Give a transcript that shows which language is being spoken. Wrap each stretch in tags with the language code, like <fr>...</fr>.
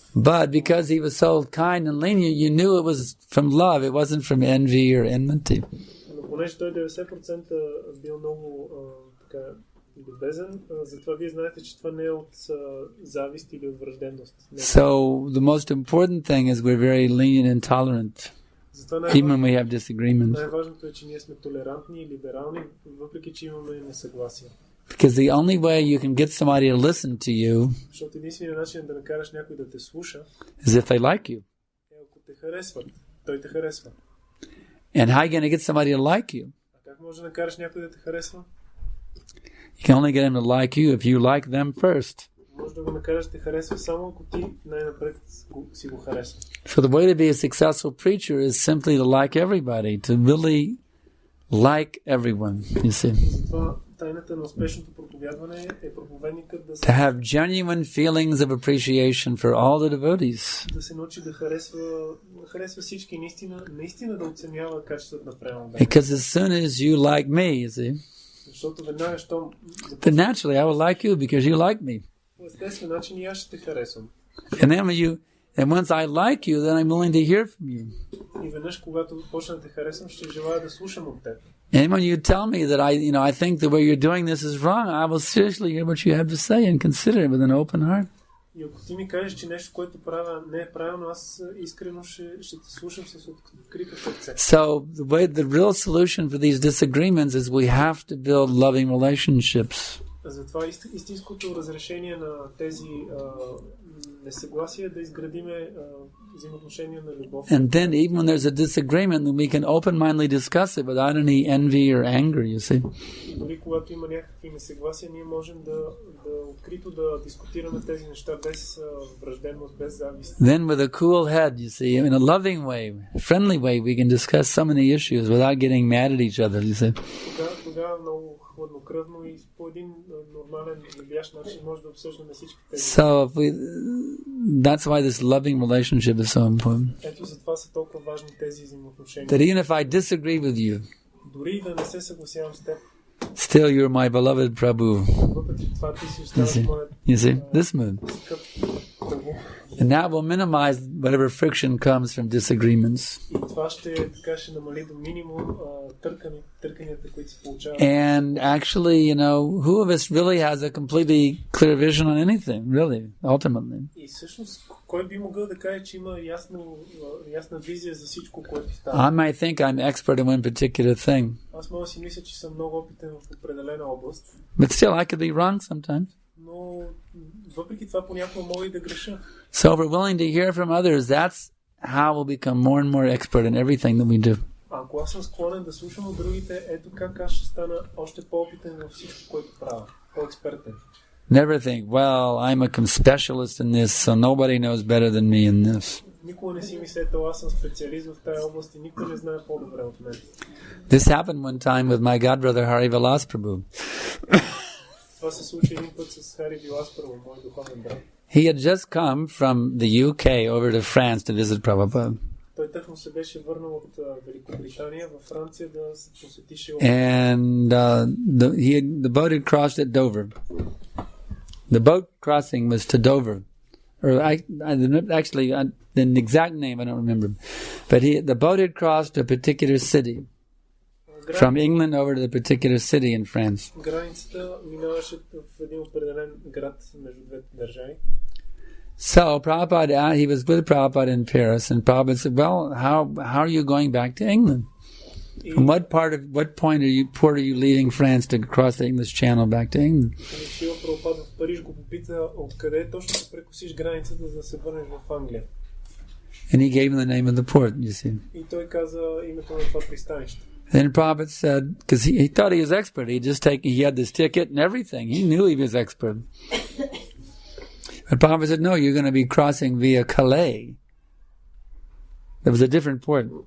<en>But because he was so kind and lenient, you knew it was from love, it wasn't from envy or enmity.</en> <bg>Понеже той 90% бил много така любезен, затова вие знаете, че това не е от завист или от враждебност.</bg> <en>So the most important thing is we're very lenient and tolerant. even when we have disagreements.</en> <bg>Най-важното е, че ние сме толерантни и либерални, въпреки че имаме несъгласие.</bg> <en>Because the only way you can get somebody to listen to you</en> <bg>Защото единственият начин да накараш някой да те слуша</bg> <en>is if they like you.</en> <bg>е ако те харесват. Той те харесва.</bg> <en>And how are you going to get somebody to like you?</en> <bg>А как може да накараш някой да те харесва?</bg> <en>You can only get them to like you if you like them first.</en> <bg>Може да го накараш да те харесва само ако ти най-напред си го харесва.</bg> <en>So the way to be a successful preacher is simply to like everybody, to really like everyone, you see.</en> <bg>Затова тайната на успешното проповядване е проповедникът да</bg> <en>To have genuine feelings of appreciation for all the devotees.</en> <bg>да се научи да харесва всички, наистина да оценява качеството на преданно.</bg> <en>Because as soon as you like me, you see,</en> <bg>Защото веднага, щом</bg> <en>then naturally I will like you because you like me.</en> <bg>по естествен начин и аз ще те харесвам.</bg> <en>And once I like you, then I'm willing to hear from you.</en> <bg>И веднъж, когато почна да те харесвам, ще желая да слушам от теб.</bg> <en>And when you tell me that I think the way you're doing this is wrong, I will seriously hear what you have to say and consider it with an open heart.</en> <bg>И ако ти ми кажеш, че нещо, което правя, не е правилно, аз искрено ще те слушам с открито сърце.</bg> <en>So the real solution for these disagreements is we have to build loving relationships.</en> <bg>Затова истинското разрешение на тези несъгласия е да изградиме взаимоотношения на любов.</bg> <en>And then even when there's a disagreement, then we can open-mindedly discuss it without any envy or anger, you see.</en> <bg>И дори когато има някакви несъгласия, ние можем да открито да дискутираме тези неща без враждебност, без завист.</bg> <en>Then with a cool head, you see, in a loving way, friendly way, we can discuss so many issues without getting mad at each other, you see.</en> <bg>Тогава много хладнокръвно и по един нормален, любящ начин може да обсъждаме всички тези.</bg> <en>So that's why this loving relationship is so important.</en> <bg>Ето затова са толкова важни тези взаимоотношения.</bg> <en>That even if I disagree with you,</en> <bg>дори да не се съгласявам с теб,</bg> <en>still you're my beloved Prabhu.</en> <bg>въпреки това ти си оставаш моят</bg> <en>You see, this mood.</en> <bg>скъп Прабу.</bg> <en>And that will minimize whatever friction comes from disagreements.</en> <bg>И това ще намали до минимум търканията, които се получават.</bg> <en>And actually, who of us really has a completely clear vision on anything, really, ultimately?</en> <bg>И всъщност, кой би могъл да каже, че има ясна визия за всичко, което става?</bg> <en>I might think I'm expert in one particular thing.</en> <bg>Аз мога да си мисля, че съм много опитен в определена област.</bg> <en>But still, I could be wrong sometimes.</en> <bg>Но въпреки това понякога мога и да греша.</bg> <en>So if we're willing to hear from others, that's how we'll become more and more expert in everything that we do.</en> <bg>Ако аз съм склонен да слушам от другите, ето как аз ще стана още по-опитен във всичко, което правя. По-експертен.</bg> <en>Never think, well, I'm a specialist in this, so nobody knows better than me in this.</en> <bg>Никога не си мислете, аз съм специалист в тази област и никой не знае по-добре от мен.</bg> <en>This happened one time with my godbrother Hari Vilas Prabhu.</en> <bg>Това се случи един път с Хари Вилас Прабhu, мой духовен брат.</bg> <en>He had just come from the UK over to France to visit Prabhupada.</en> <bg>Той тъкмо се беше върнал от Великобритания във Франция да се посети Шила.</bg> <en>And the boat had crossed at Dover. The boat crossing was to Dover. Or actually, the exact name I don't remember. But the boat had crossed to a particular city. From England over to the particular city in France.</en> <bg>Границата минаваше в един определен град между двете държави.</bg> <en>So Prabhupada, he was with Prabhupada in Paris, and Prabhupada said, "Well, how are you going back to England? From what port are you leaving France to cross the English Channel back to England?"</en> <bg>Шила Прабхупада в Париж го попита откъде точно ще прекосиш границата, за да се върнеш в Англия.</bg> <en>And he gave him the name of the port, you see.</en> <bg>И той каза името на това пристанище.</bg> <en>Then Prabhupada said, because he thought he was expert, he had this ticket and everything. He knew he was expert. But Prabhupada said, no, you're going to be crossing via Calais. There was a different port.</en>